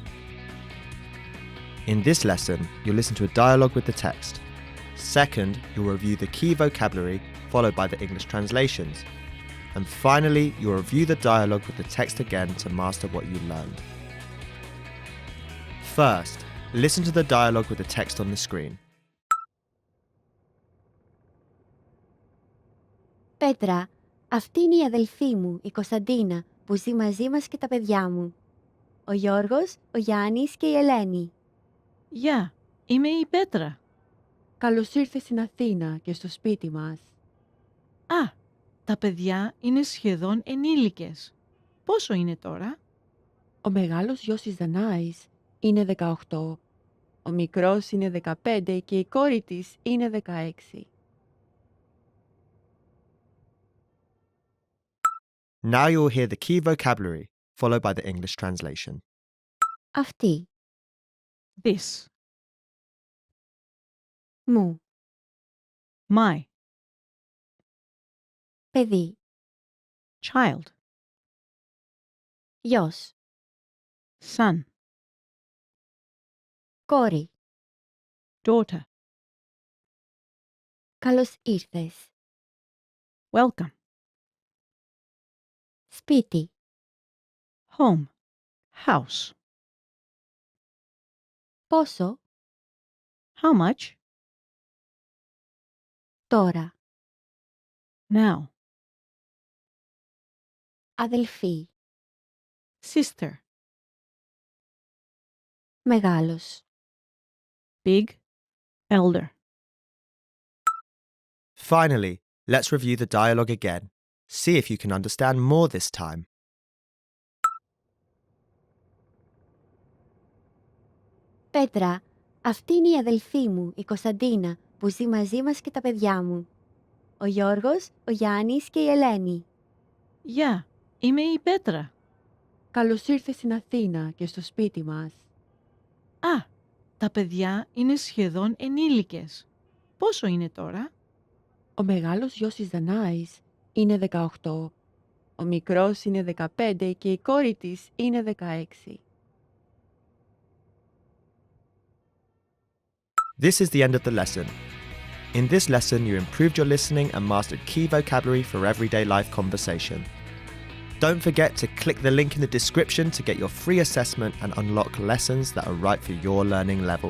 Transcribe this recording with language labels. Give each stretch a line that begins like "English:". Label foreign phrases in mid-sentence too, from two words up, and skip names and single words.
English: In this lesson, you'll listen to a dialogue with the text. Second, you'll review the key vocabulary, followed by the English translations. And finally, you'll review the dialogue with the text again to master what you learned. First, listen to the dialogue with the text on the screen.
Greek: Πέτρα, αυτή είναι η αδελφή μου, η Κωνσταντίνα, που ζει μαζί μας και τα παιδιά μου. Ο Γιώργος, ο Γιάννης και η Ελένη. Γεια, είμαι η Πέτρα. Καλώς ήρθες στην Αθήνα και στο σπίτι μας. Α, τα παιδιά είναι σχεδόν ενήλικες. Πόσο είναι τώρα? Ο μεγάλος γιος της Δανάης είναι 18. Ο μικρός είναι 15 και η κόρη της είναι 16.
English: Now you'll hear the key vocabulary, followed by the English translation.
Greek: Αυτή.
English: This,
Greek: Μου.
English: my,
Greek: Παιδί.
English: child,
Greek: Γιος.
English: son,
Greek: Κόρη.
English: daughter.
Greek: Καλώς ήρθες.
English: Welcome.
Greek: Σπίτι.
English: Home, house.
Greek: Πόσο?
English: How much?
Greek: Τώρα.
English: Now.
Greek: Αδελφή.
English: Sister.
Greek: Μεγάλος.
English: Big. Elder. Finally, let's review the dialogue again. See if you can understand more this time.
Greek: Πέτρα, αυτή είναι η αδελφή μου, η Κωνσταντίνα, που ζει μαζί μας και τα παιδιά μου. Ο Γιώργος, ο Γιάννης και η Ελένη. Γεια, είμαι η Πέτρα. Καλώς ήρθες στην Αθήνα και στο σπίτι μας. Α, τα παιδιά είναι σχεδόν ενήλικες. Πόσο είναι τώρα? Ο μεγάλος γιος της Δανάης είναι 18. Ο μικρός είναι 15 και η κόρη της είναι 16.
English: This is the end of the lesson. In this lesson, you improved your listening and mastered key vocabulary for everyday life conversation. Don't forget to click the link in the description to get your free assessment and unlock lessons that are right for your learning level.